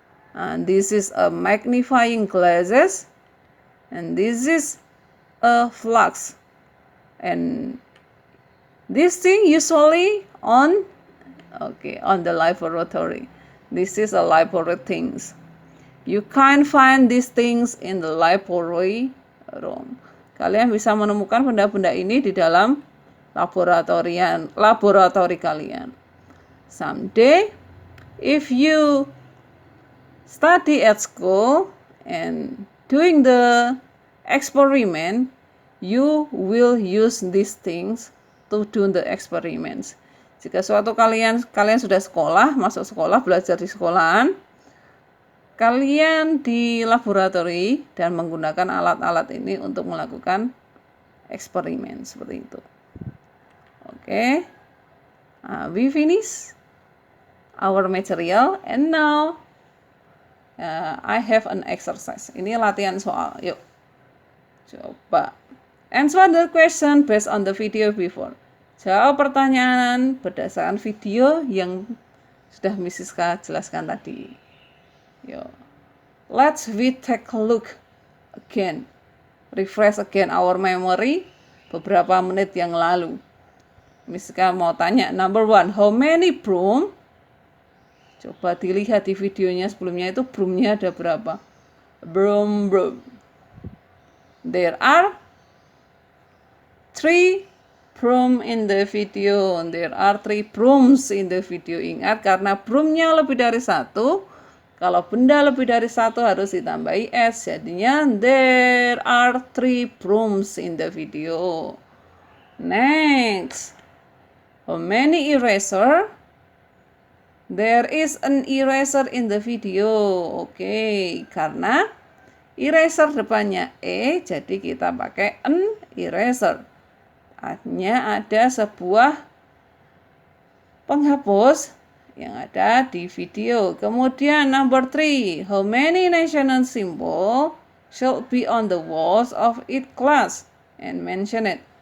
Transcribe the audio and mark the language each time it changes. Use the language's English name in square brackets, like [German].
[English] And this is a magnifying glasses, and this is a flux, and this thing usually on the laboratory. This is a laboratory things. You can't find these things in the library room. [Indonesian] Kalian bisa menemukan benda-benda ini di dalam laboratori kalian. [English] Someday, if you study at school and doing the experiment, you will use these things to do the experiments. [Indonesian] Jika suatu kalian sudah masuk sekolah, belajar di sekolahan, kalian di laboratori dan menggunakan alat-alat ini untuk melakukan eksperimen seperti itu. [English] Okay, we finish our material, and now I have an exercise. [Indonesian] Ini latihan soal. Yuk, coba [English] answer the question based on the video before. [Indonesian] Jawab pertanyaan berdasarkan video yang sudah Mrs. K jelaskan tadi. [English] Yuk, let's take a look again. Refresh again our memory [Indonesian] beberapa menit yang lalu. [English] Mrs. K [Indonesian] mau tanya, [English] number 1, how many broom? [Indonesian] Coba dilihat di videonya sebelumnya itu broomnya ada berapa? [English] Broom. There are 3 broom in the video. There are 3 brooms in the video. [Indonesian] Ingat, karena broomnya lebih dari satu, kalau benda lebih dari satu harus ditambahi S. [English] Jadinya there are 3 brooms in the video. Next, how many eraser? There is an eraser in the video. [Indonesian] Oke, karena eraser depannya E, jadi kita pakai an eraser. Artinya ada sebuah penghapus yang ada di video. [English] Kemudian number 3, how many national symbol should be on the walls of each class and mention it.